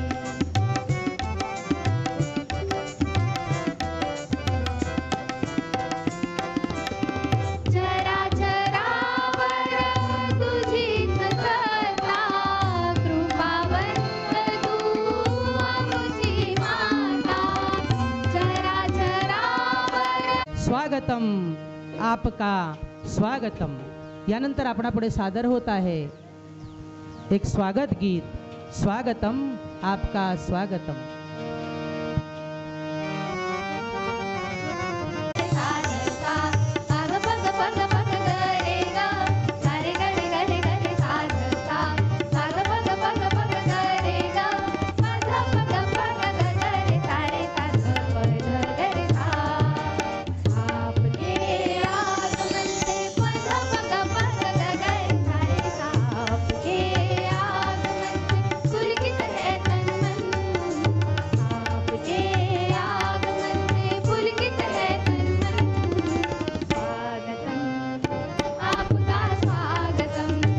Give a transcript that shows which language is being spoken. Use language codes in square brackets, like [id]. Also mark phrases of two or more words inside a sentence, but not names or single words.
[mr] चराचरावर तुझीच सत्ता कृपावंत तू आमची माता चराचरावर [hi] स्वागतम आपका स्वागतम. [mr] यानंतर आपणापुढे सादर होत आहे एक स्वागत गीत. [hi] स्वागतम आपका स्वागतम. सारसा साग पग पग पग गरे ग सारे गरे गरे गरे सारसा साग पग पग पग गरे ग पग पग पग गरे सारे साग पग गरे सा आपके आगमन से पग पग पग गरे सारे सा आपके आगमन से पुलकित है तन मन आपके आगमन से पुलकित है तन मन स्वागतम आपका स्वागतम